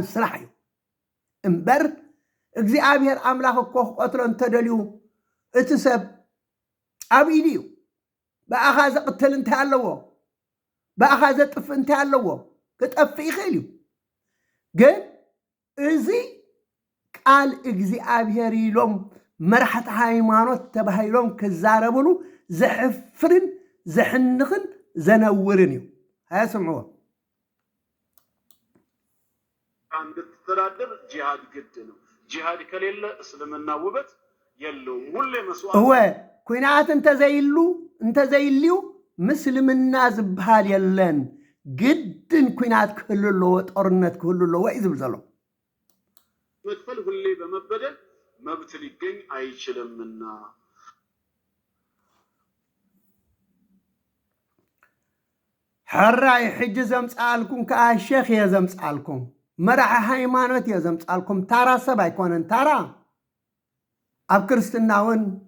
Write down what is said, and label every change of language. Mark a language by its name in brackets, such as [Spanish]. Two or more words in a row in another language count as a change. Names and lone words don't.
[Tigrinya] ስራሕ እዩ እምበር እግዚአብሔር አምላክ እኮ ቆትሎ እንተደልዩ እቲ ሰብ ኣብ ኢድ እዩ በኣኻ ዘቕትል እንታይ ኣለዎ በኣኻ ዘጥፍ እንታይ ኣለዎ ክጠፍእ ይኽእል እዩ ግን እዚ ቃል እግዚአብሔር ኢሎም መራሕቲ ሃይማኖት ተባሂሎም ክዛረብሉ ዘሕፍርን ዘሕንኽን ዘነውርን እዩ ሃያስምዕዎ [Amharic] እንድትተዳደር ጂሃድ ግድ ነው ጂሃድ ከሌለ እስልምና ውበት የለውም ሁሌ መስዋዕት [Tigrinya] እወ ኩናት እንተዘይልዩ ምስልምና ዝበሃል የለን ግድን ኩናት ክህሉ ኣለዎ ጦርነት ክህሉ ኣለዎ እዩ ዝብል ዘሎ [Amharic] መክፈል ሁሌ በመበደል መብት ሊገኝ አይችልምና [Tigrinya] ሕራይ ሕጂ ዘምፃልኩም ከዓ ሼኽ እየ ዘምፃልኩም መራሒ ሃይማኖት እየ ዘምፃልኩም ታራ ሰብ ኣይኮነን ታራ ኣብ ክርስትና እውን